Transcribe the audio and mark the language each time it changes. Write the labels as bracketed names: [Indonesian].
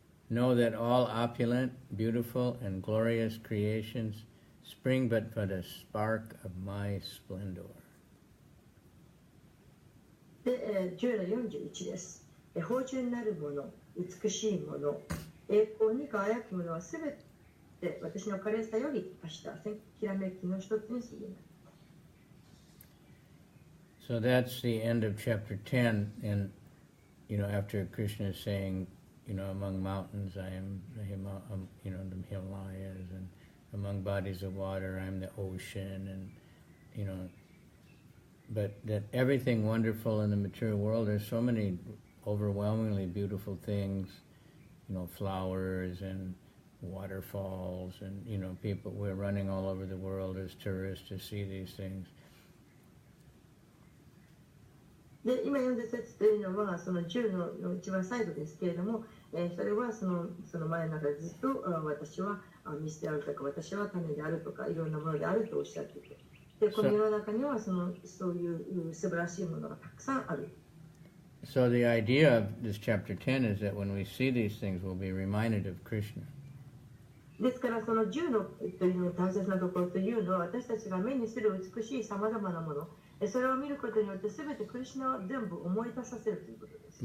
[English] Know that all opulent, beautiful, and glorious creations spring but for the spark of my splendor. [Japanese] で、10の41です。芳醇なるもの、美しいもの、栄光に輝くものはすべて私の華麗さより明日、きらめきの一つに過ぎない。 [English] So that's the end of chapter 10, and after Krishna is saying, among mountains I am the the Himalayas, and among bodies of water I'm the ocean, and but that everything wonderful in the material world, there's so many overwhelmingly beautiful things, flowers and waterfalls, and people, we're running all over the world as tourists to see these things. [Japanese] で、今読んだ説というのはその10の一番最後ですけれども、それはその前の中でずっと私は水であるとか私は種であるとかいろんなものであるとおっしゃっていて、でこの世の中にはそういう素晴らしいものがたくさんある。 [English] So the idea of this chapter 10 is that when we see these things, we'll be reminded of Krishna. [Japanese] ですからその10のというの大切なところというのは私たちが目にする美しいさまざまなもの、それを見ることによって全てクリシュナを全部思い出させるということです。